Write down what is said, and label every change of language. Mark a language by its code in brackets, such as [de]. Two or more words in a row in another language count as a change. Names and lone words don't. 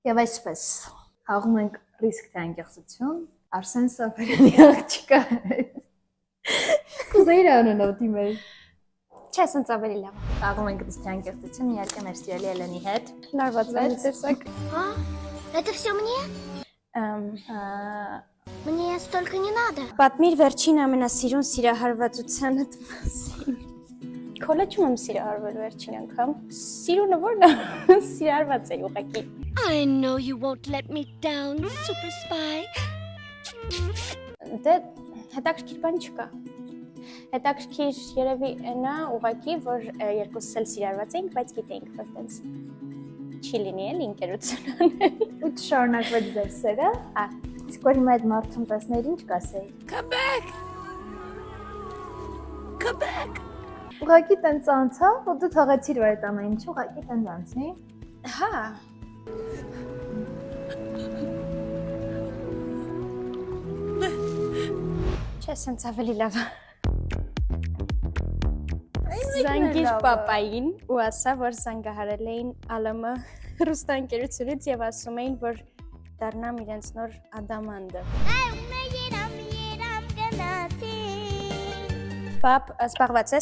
[hy] Եվ այսպես, հաղում ենք ռիսկ թե անկեղծություն, Արսեն Սաֆարյանի աղջիկա հետ։ Կուզեիր անունով դիմել։ Չէ, սենց ավելի լավ։ Հաղում ենք ռիսկ թե անկեղծություն, իհարկե մեր սիրելի Էլենի հետ։ Լարված տեսակ։ [ru] Это все мне? Мне столько не надо. [hy] Պատմիր վերջին ամենասիրուն սիրահարվածությանդ մասին։ Քոլեջում եմ սիրահարվել վերջին անգամ։ Սիրունը ո՞րն է։ Սիրահարված էի ուղղակի։ [en] I know you won't let me down, super spy. [hy] Դե հետաքրքիր բան չկա։ Հետաքրքիր երևի այնա ուղղակի, որ երկուսս էլ սիրահարված էինք, բայց գիտեինք, որ տենց չի լինի էլ ընկերություն անել։ Ու շարունակվեց ձեր սերը։ Հա։ Իսկ որ հիմա այդ մարդուն տեսներ ինչ կասեի։ [en] Come back. Come back. [hy] Ուղղակի տենց անցավ, ու դու թողեցիր որ այդ ամեն ինչը ուղղակի տենց անցնի։ Հա։ Չէ, սենց ավելի լավ։ Զանգիր պապային ու ասա, որ զանգահարել էին ԱԼՄ ռուստանկերությունից եւ ասում էին, որ դառնամ իրենց նոր ադամանդը։ Պապ, սպաղված ես։